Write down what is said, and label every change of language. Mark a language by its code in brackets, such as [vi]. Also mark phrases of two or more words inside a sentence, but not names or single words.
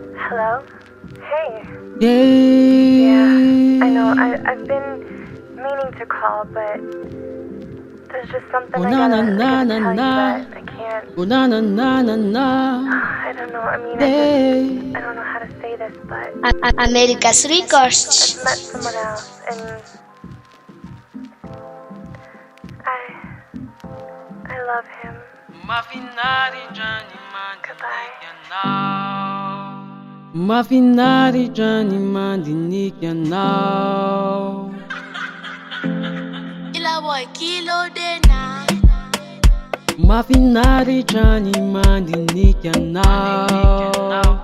[en] Hello? Hey. Yeah. I know. I've been meaning to call, but there's just something I gotta tell you that I can't. Oh na na na na na. I don't know. I mean, I don't know how to say this, but America's Records. I've met someone else, and I love him. Goodbye. [mg] Mafinaritra ny mandinika anao. Mafinaritra ny mandinika anao.